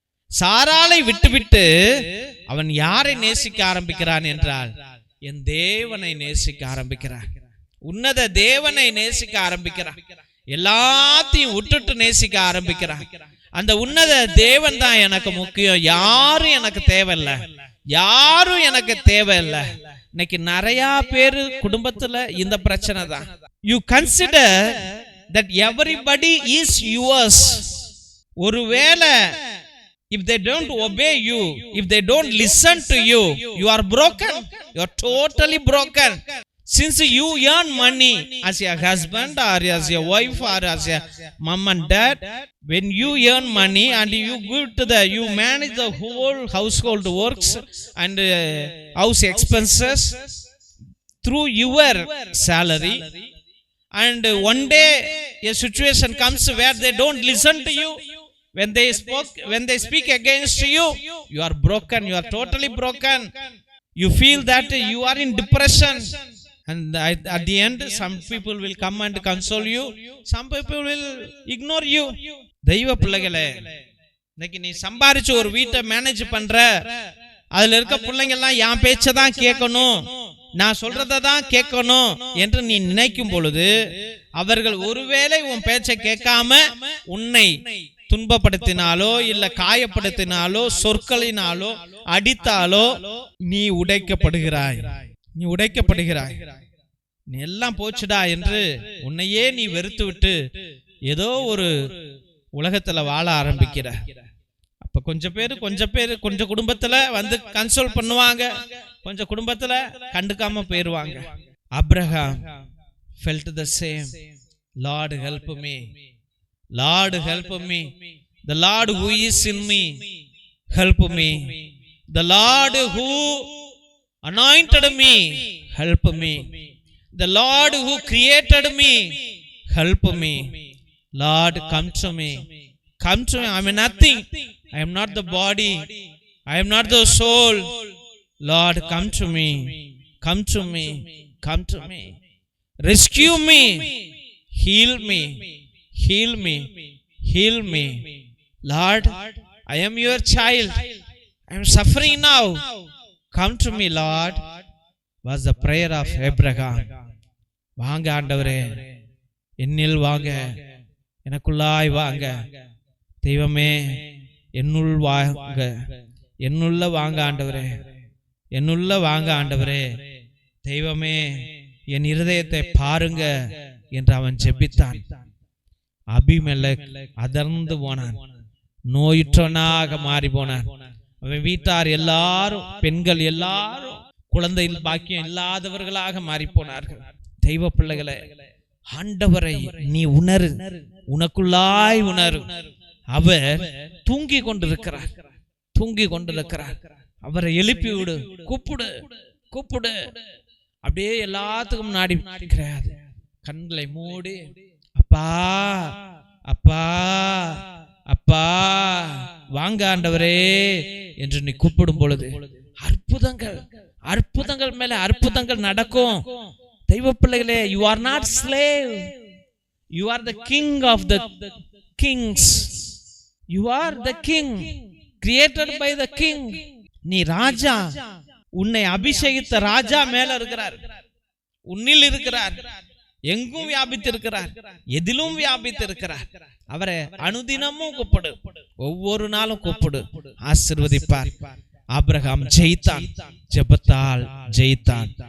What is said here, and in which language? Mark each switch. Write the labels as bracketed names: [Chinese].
[Tamil] சாராளை விட்டுவிட்டு அவன் யாரை நேசிக்க ஆரம்பிக்கிறான் என்றால் என் தேவனை நேசிக்க ஆரம்பிக்கிறான். உன்னத தேவனை நேசிக்க ஆரம்பிக்கிறான். எல்லாத்தையும் விட்டுட்டு நேசிக்க ஆரம்பிக்கிறான். அந்த உன்னத தேவன் தான் எனக்கு முக்கியம், யாரும் எனக்கு தேவையில்லை, யாரும் எனக்கு தேவையில்லை. இன்னைக்கு நிறைய பேரு குடும்பத்துல இந்த பிரச்சனை தான். [English] You consider that everybody is yours. ஒருவேளை if they don't obey you, if they don't listen to you, you are broken, you are totally broken. Since you earn money as a husband or as a wife or as a mom and dad, when you earn money and you go to you manage the whole household works and house expenses through your salary, and one day a situation comes where they don't listen to you, when they speak against you, you are broken, you are totally broken. You feel that you are in depression, and at the end some people will come and console you, some people will ignore you. [Tamil] தெய்வ பிள்ளைகளே, இன்னைக்கு நீ சம்பாரிச்சு ஒரு வீட்டை manage பண்ற, அதுல இருக்க பிள்ளைங்க எல்லாம் என் பேச்சை தான் கேட்கணும், நான் சொல்றதை தான் கேட்கணும் என்று நீ நினைக்கும் பொழுது, அவர்கள் ஒருவேளை உன் பேச்சை கேட்காம உன்னை துன்பப்படுத்தினாலோ இல்ல காயப்படுத்தினாலோ சொற்களினாலோ அடித்தாலோ நீ உடைக்கப்படுகிறாய், நீ உடைக்கப்படுகிறாய். நீ எல்லாம் போச்சுடா என்று உன்னையே நீ வெறுத்து விட்டு ஏதோ ஒரு உலகத்துல வாழ ஆரம்பிக்கிற. அப்ப கொஞ்சம் குடும்பத்துல வந்து கன்சோல் பண்ணுவாங்க, கொஞ்சம் குடும்பத்துல கண்டுக்காம போயிருவாங்க. [English] Abraham felt the same. Lord help me, Lord help me, the Lord who is in me help me, the Lord who anointed me help me, the Lord who created me help me. Lord, come to me, come to me. I am nothing, I am not the body, I am not the soul. Lord, come to me, come to me, come to me, rescue me, heal me, heal me, heal me. Lord, I am your child, I am suffering now, come to me, Lord, was the prayer of Abraham. [Tamil] வாங்க ஆண்டவரே, என்னில் வாங்க, எனக்குள்ளாய் வாங்க, தெய்வமே என்னுள் வாங்க, என்னுள்ள வாங்க ஆண்டவரே, என்னுள்ள வாங்க ஆண்டவரே, தெய்வமே என் இருதயத்தை பாருங்க என்று அவன் ஜெபித்தான். அபிமெலக் அதிர்ந்து போனான், நோயுற்றவனாக மாறி போனான். அவன் வீட்டார் எல்லாரும், பெண்கள் எல்லாரும் குழந்தையில் பாக்கியம் இல்லாதவர்களாக மாறி போனார்கள். தெய்வ பிள்ளைகளே, ஆண்டவரை நீ உணரு, உனக்குள்ளாய் உணரு. அவர் தூங்கி கொண்டிருக்கிறார், தூங்கி கொண்டிருக்கிறார். அவரை எழுப்பி விடு, கூப்பிடு, கூப்பிடு. அப்படியே எல்லாத்துக்கும் முன்னாடி கிடையாது, கண்களை மூடி அப்பா அப்பா அப்பா வாங்க ஆண்டவரே என்று நீ கூப்பிடும் பொழுது அற்புதங்கள், அற்புதங்கள் மேல அற்புதங்கள் நடக்கும். தெய்வ பிள்ளைகளே, [English] you are not slave, you are the king of the kings, you are the king created by the king. [Tamil] நீ ராஜா, உன்னை அபிஷேகித்த ராஜா மேல இருக்கிறார், உன்னில் இருக்கிறார், எங்கும் வியாபித்திருக்கிறார், எதிலும் வியாபித்திருக்கிறார். அவரை அனுதினமும் கூப்பிடு, ஒவ்வொரு நாளும் கூப்பிடு, ஆசீர்வதிப்பார். ஆபிரகாம் ஜெயித்தான், ஜெபத்தால் ஜெயித்தான்.